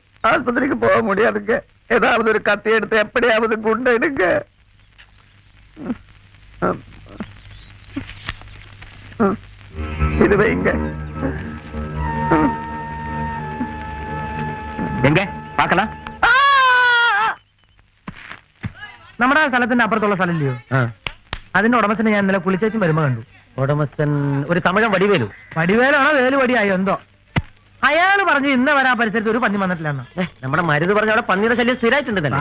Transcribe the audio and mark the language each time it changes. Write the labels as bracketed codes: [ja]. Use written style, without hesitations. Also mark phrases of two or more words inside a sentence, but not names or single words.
[ta] ஆஸ்பத்திரிக்கு போக முடியாதுங்க. ஏதாவது ஒரு கத்தி எடுத்து எப்படியாவது குண்டு எடுங்க. இது வைங்க. எங்க பார்க்கலாம்? [ml] നമ്മുടെ സ്ഥലത്തിന്റെ അപ്പുറത്തുള്ള സ്ഥലമില്ലയോ? അതിന്റെ ഉടമസ്ഥനെ ഞാൻ ഇന്നലെ പുളിച്ചേച്ചും വരുമ്പോ കണ്ടു. ഉടമസ്ഥൻ ഒരു തമിഴൻ വടിവേലു. വടിവേലാണോ വേലുവടിയായോ എന്തോ. അയാള് പറഞ്ഞു ഇന്ന് വരാ പരിസരത്ത് ഒരു പന്നി വന്നിട്ടില്ലെന്ന്. നമ്മുടെ മരുത് പറഞ്ഞ അവിടെ പന്നിയുടെ ശല്യം സ്ഥിരമായിട്ടുണ്ടല്ലോ.